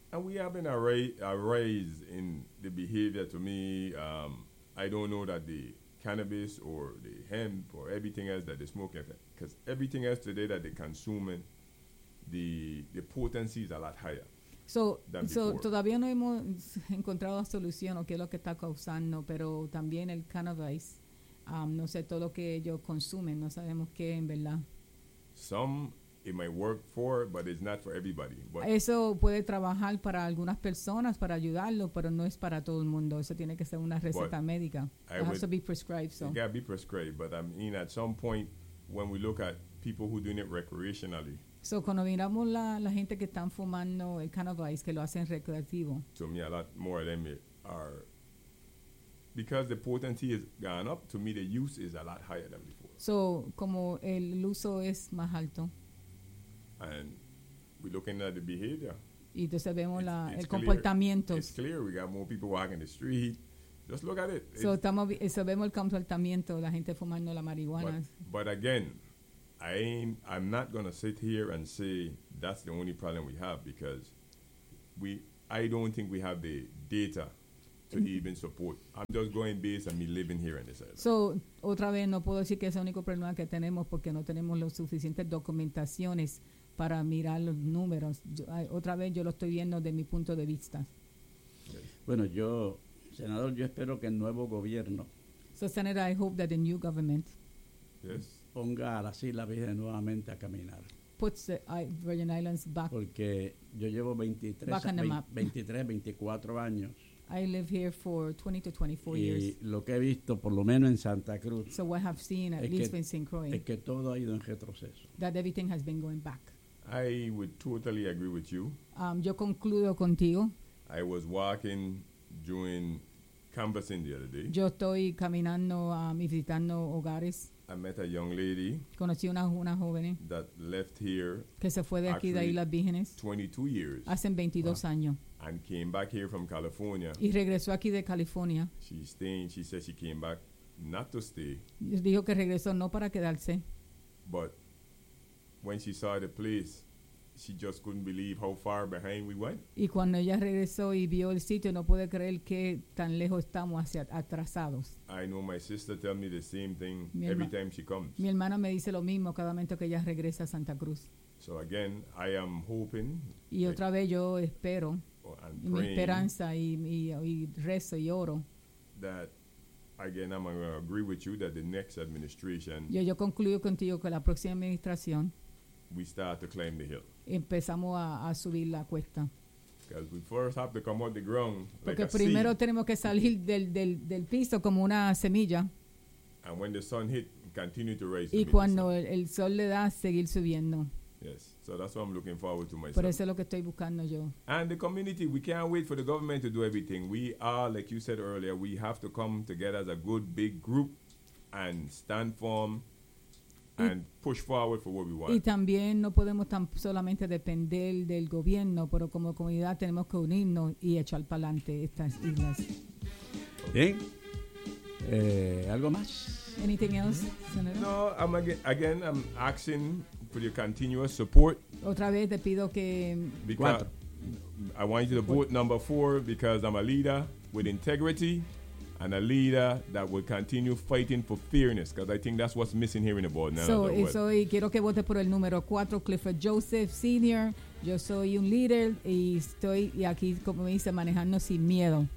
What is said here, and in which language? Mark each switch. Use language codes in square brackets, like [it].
[en] And we have been a rise in the behavior to me. I don't know that the cannabis or the hemp or everything else that they smoke, because everything else today that they're consuming, the potency is a lot higher. [es] So todavía no hemos encontrado la solución o qué es lo que está causando, pero también el cannabis. No sé todo lo que ellos consumen, no sabemos qué en verdad. [en] Some it might work for, but it's not for everybody. But [es] eso puede trabajar para algunas personas para ayudarlo, pero no es para todo el mundo. Eso tiene que ser una receta médica. [en] It has to be prescribed. So it gotta be prescribed. But I mean, at some point, when we look at people who doing it recreationally. [es] So cuando miramos la gente que están fumando el cannabis que lo hacen recreativo. [en] To me, a lot more of them are. Because the potency has gone up, to me the use is a lot higher than before. [es] So, como el uso es más alto. [en] And we're looking at the behavior. [es] Y entonces vemos el comportamiento. [en] It's clear. We got more people walking the street. Just look at it. [es] So, vemos el comportamiento, la gente fumando la marihuana. [en] But again, I'm not going to sit here and say that's the only problem we have, because I don't think we have the data to even support. I'm just going based on me living here in this island. [es] So, otra vez, no puedo decir que es el único problema que tenemos porque no tenemos las suficientes documentaciones para mirar los números. Yo lo estoy viendo desde mi punto de vista. Bueno, yo, senador, yo espero que el nuevo gobierno... [en] So, Senator, I hope that the new government... Yes. [es] ...ponga a las Islas Vírgenes nuevamente a caminar. [en] Puts the Virgin Islands back... [es] Porque yo llevo 24 años... [en] I live here for 20 to 24 years. [es] Y lo que he visto, por lo menos en Santa Cruz, [en] so what I've seen, at least in St. Croix, [es] es que todo ha ido en retroceso. [en] That everything has been going back. I would totally agree with you. [es] Yo concluyo contigo. [en] I was walking, doing canvassing the other day. [es] Yo estoy caminando y visitando hogares. [en] I met a young lady. [es] Conocí una joven. [en] That left here. [es] Que se fue de aquí de Islas Vírgenes. [en] 22 years. [es] Hace 22 años. [en] And came back here from California. [es] Y regresó aquí de California. [en] She's staying. She said she came back not to stay. [es] Dijo que regresó no para quedarse. [en] But when she saw the place, she just couldn't believe how far behind we went. [es] Y cuando ella regresó y vio el sitio, no puede creer que tan lejos estamos hacia atrasados. [en] I know my sister tells me the same thing every time she comes. [es] Mi hermana me dice lo mismo cada vez que ella regresa a Santa Cruz. [en] So again, I am hoping. [es] Y otra vez yo espero. [en] And [es] mi esperanza y rezo y oro. [en] That again, I'm going to agree with you that the next administration. [es] Yo concluyo contigo que la próxima administración. [en] We start to climb the hill. [es] Empezamos a subir la cuesta. [en] Because we first have to come out the ground. [es] Porque [en] like [es] primero [en] a seed. [es] Tenemos que salir del piso como una semilla. [en] And when the sun hit, continue to rise. [es] Y cuando el sol le da, seguir subiendo. [en] Yes. So that's what I'm looking forward to myself. [es] Por eso es lo que estoy buscando yo. [en] And the community, we can't wait for the government to do everything. We are, like you said earlier, we have to come together as a good big group and stand firm and push forward for what we want. [es] Y también no podemos solamente depender del gobierno, pero como comunidad tenemos que unirnos y echar para adelante estas islas. Bien. ¿Algo más? [en] Anything else, Senator? No, I'm asking for your continuous support. [es] Otra vez te pido que [en] I want you to vote number 4 because I'm a leader with integrity and a leader that will continue fighting for fairness, because I think that's what's missing here in the board now. [es] So, soy, quiero que vote por el número 4, Clifford Joseph Senior. Yo soy un líder y estoy aquí, como me dice, manejando sin miedo.